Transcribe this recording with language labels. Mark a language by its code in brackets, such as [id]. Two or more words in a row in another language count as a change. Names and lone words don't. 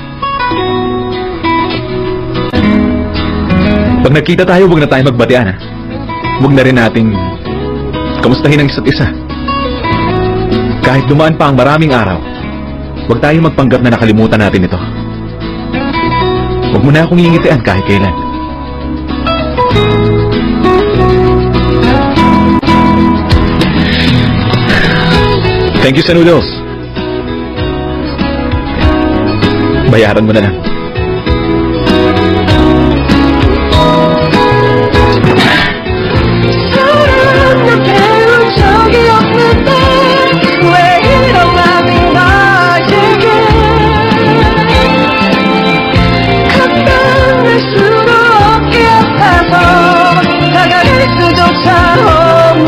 [tl] Pag nagkita tayo, huwag na tayo magbatian, ha? Huwag na rin nating kamustahin ang isa't isa. Kahit dumaan pa ang maraming araw, huwag tayong magpanggap na nakalimutan natin ito. Huwag mo na akong iingitian kahit kailan. [en] Thank you sa noodles. [tl] Bayaran mo na lang. [ko] 사랑 나 배운 적이 없는데 왜 이런 맘이 나에게 가까울수록 어깨 아파서 다가갈 수조차